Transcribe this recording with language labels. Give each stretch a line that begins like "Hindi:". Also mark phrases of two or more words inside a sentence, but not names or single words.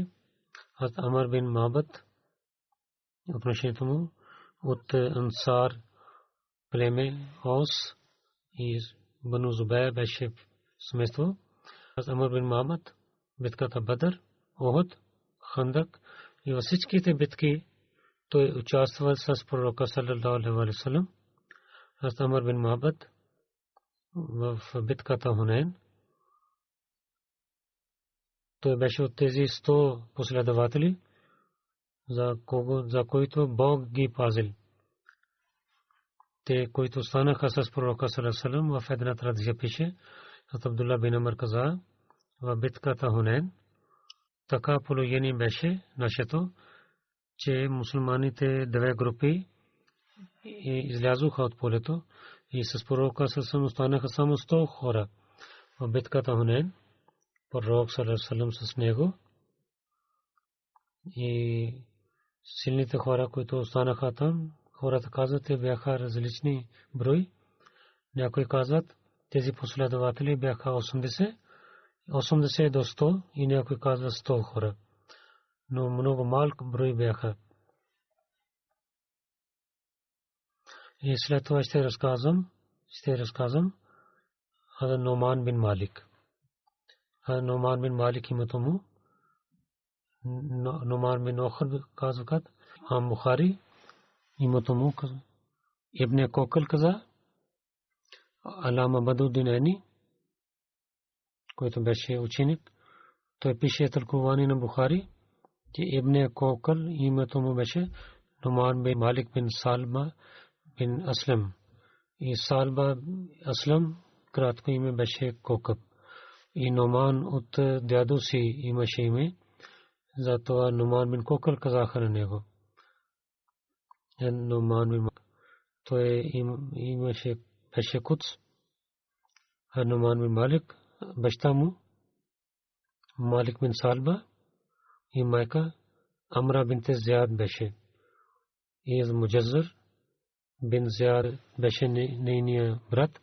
Bulgarian: Аз Амр бин Мабад, отношението му от Ансар племе Ос и Бану Зубайр беше семейство. Аз Амр бин Мабад, битката Бадр, Охуд, Хандак и във всичките битки той участвал с пророка
Arabic: صلى الله عليه وسلم.
Bulgarian: Аз Амр бин Мабад в битката Хунейн, той беше от тези 100 последователи, за които Бог ги пазил. Те, които станаха с пророка
Arabic: صلى الله عليه وسلم,
Bulgarian: в една традиция пише, от Абдулла бин Амр каза, в битката Хунейн така положение беше нашето, че мусулманите две групи излязоха от полето и с пророка
Arabic: صلى الله عليه وسلم
Bulgarian: станаха само 100 хора. В битката Хунейн пророк
Arabic: صلى الله عليه وسلم
Bulgarian: с него и силните хора, които останаха там, хората казват, те бяха различни брой. Някои казват, тези последователи бяха 80 до 100 и някои казват 100 хора. Но много малък брой бяха. И след това ще разказвам Нуман бин Малик. Нуман бин Малик името му. Нуман бин Охр казват. Бухари името му. Ибн Кокал каза. Алама Бадуддин Ани, който беше ученик. Той пише тълкуване на Бухари. че Ибн Кокъл името му беше Нуман бин Малик бин Салба бин Аслам. И Салба Аслам кратко име беше Кокъб. И Нуман от дядо си имаше име, затова Нуман бин Кокъл казаха на него. Нуман бин Малик. Той имаше беше Куц. А Нуман бин Малик, баща му Малик бин Салба и майка Амра бинте Зияд беше. И Муджаззар бин Зияд беше нейния брат.